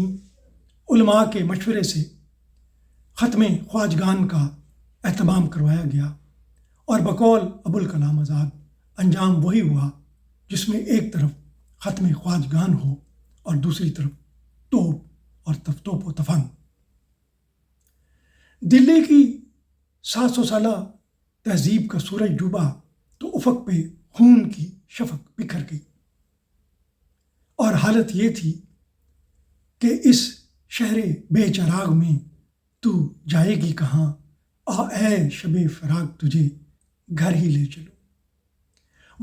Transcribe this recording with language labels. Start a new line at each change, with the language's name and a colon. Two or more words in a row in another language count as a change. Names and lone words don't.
Urdu: علماء کے مشورے سے ختم خواجگان کا اہتمام کروایا گیا، اور بقول ابوالکلام آزاد انجام وہی ہوا جس میں ایک طرف ختم خواجگان ہو اور دوسری طرف توپ اور توپ و تفنگ۔ دلی کی 700 سالہ تہذیب کا سورج ڈوبا تو افق پہ خون کی شفق بکھر گئی، اور حالت یہ تھی کہ اس شہر بے چراغ میں تو جائے گی کہاں، آ اے شب فراق تجھے گھر ہی لے چلو۔